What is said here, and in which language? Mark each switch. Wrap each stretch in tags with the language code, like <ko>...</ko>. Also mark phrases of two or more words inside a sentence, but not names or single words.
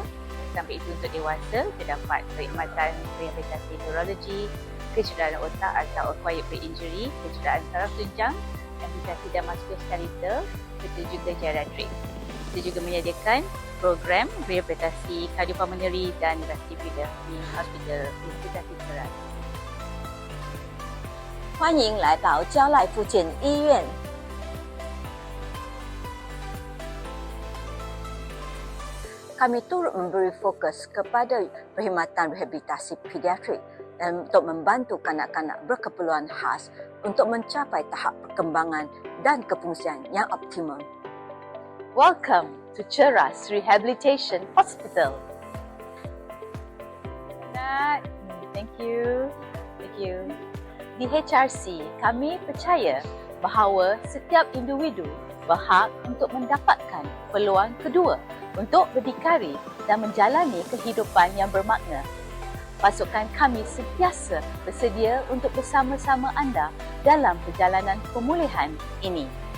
<ms>Sampai itu untuk dewasa, terdapat perkhidmatan rehabilitasi neurologi, kecederaan otak atau</ms> <en>acquired brain injury,</en> <ms>kecederaan saraf tunjang, amputasi dan muskuloskeletal, serta juga geriatrik. Kita juga menyediakan program rehabilitasi kardiopulmonary dan vestibular di Hospital Rehabilitasi Ceras.</ms> <zh>欢迎来到蕉赖附近医院。</zh> <ms>Kami turut memberi fokus kepada perkhidmatan rehabilitasi pediatrik dan untuk membantu kanak-kanak berkeperluan khas untuk mencapai tahap perkembangan dan kefungsian yang optimum.</ms> <en>Welcome to Ceras Rehabilitation Hospital. Thank you. Thank you.</en> <ms>Di HRC, kami percaya bahawa setiap individu berhak untuk mendapatkan peluang kedua untuk berdikari dan menjalani kehidupan yang bermakna. Pasukan kami sentiasa bersedia untuk bersama-sama anda dalam perjalanan pemulihan ini.</ms>